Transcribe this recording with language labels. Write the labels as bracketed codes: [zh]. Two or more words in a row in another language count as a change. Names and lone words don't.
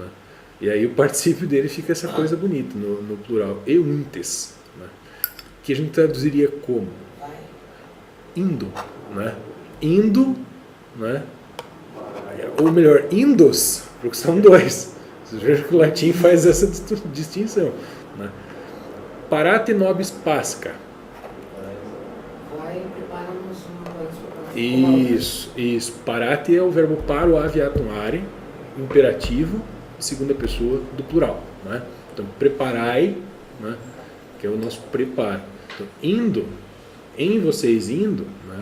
[pt] E aí o particípio dele fica essa coisa bonita no plural, euntes, né? Que a gente traduziria como indo, né? Indo, né? Ou melhor, indos, porque são dois. Vocês vejam que o latim faz essa distinção, né? [la] Parate nobis pasca. [pt] Vai e prepara-nos uma Isso. Parate é o verbo [la] paro aviatum are, [pt] imperativo, segunda pessoa do plural, né? Então, preparai, né? Que é o nosso preparo. Então, indo, em vocês indo, né?